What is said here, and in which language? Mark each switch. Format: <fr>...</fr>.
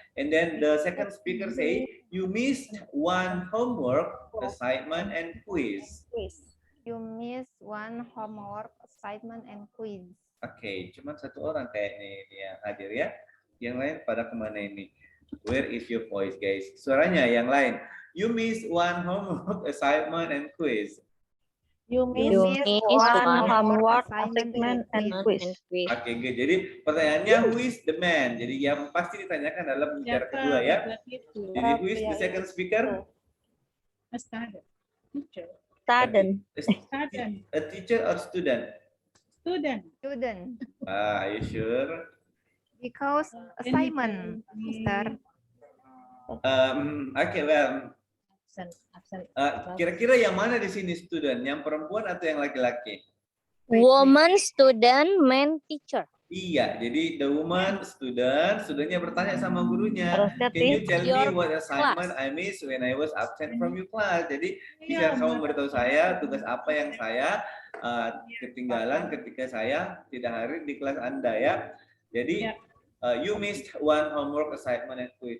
<en>And then the second speaker say you missed one homework assignment and quiz. You missed one homework assignment and quiz.</en> <id>Oke, cuma satu orang kayak ini yang hadir, ya. Yang lain pada kemana ini?</id> <en>Where is your voice, guys?</en> <id>Suaranya yang lain.</id> <en>You missed one homework assignment and quiz. You missed one homework assignment and quiz. Oke, good.</en> <id>Jadi pertanyaannya</id> <en>who is the man?</en> <id>Jadi yang pasti ditanyakan adalah pembicara kedua, ya.</id> <en>Jadi who is the second speaker? A student. A teacher or student? Student. Are you sure? Because assignment, Mister. Okay, well.</en> <id>Kira-kira yang mana di sini student? Yang perempuan atau yang laki-laki?</id> <en>Woman, student, man, teacher.</en> <id>Iya, jadi</id> <en>the woman,</en> <id>studentnya bertanya sama gurunya.</id> <en>Can you tell me what assignment I missed when I was absent from your class?</en> <id>Jadi bisa kamu beritahu saya tugas apa yang saya ketinggalan ketika saya tidak hadir di kelas Anda, ya.</id> <en>Jadi you missed one homework assignment and quiz.</en>